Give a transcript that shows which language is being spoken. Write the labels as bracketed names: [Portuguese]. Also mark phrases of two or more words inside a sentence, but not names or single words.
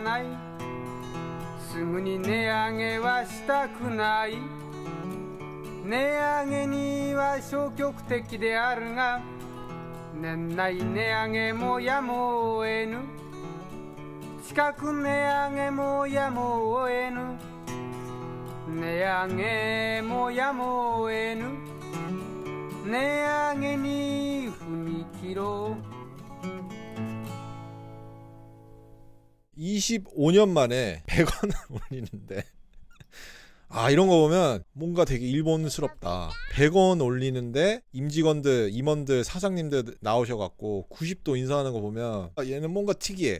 [Japanese] ないすぐに値上げはしたくない値上げには消極的であるが年内値上げもやむを得ぬ近く値上げもやむを得ぬ値上げもやむを得ぬ値上げに踏み切ろう [Korean] 25년 만에 100원을 올리는데 이런 거 보면 뭔가 되게 일본스럽다. 100원 올리는데 임직원들, 임원들, 사장님들 나오셔갖고 90도 인사하는 거 보면 얘는 뭔가 특이해.